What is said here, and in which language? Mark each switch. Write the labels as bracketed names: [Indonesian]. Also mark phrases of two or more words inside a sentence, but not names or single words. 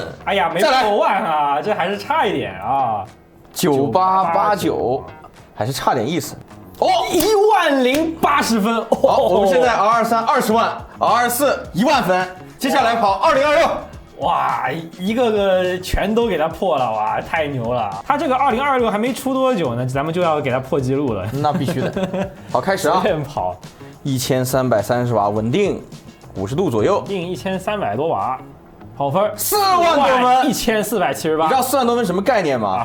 [Chinese] 哎呀，沒破萬啊，這還是差一點啊。9889，還是差點意思。哦，10080分。好，我們現在 R23 20萬 ，R24 1萬分，接下來跑2026。哇，一個個全都給它破了，哇，太牛了！它這個2026還沒出多久呢，咱們就要給它破紀錄了。那必須的。好，開始啊！隨便跑，1330瓦，穩定。50度左右，定1300多瓦， 跑分 4萬多分，1478。你知道4万多分什么概念吗？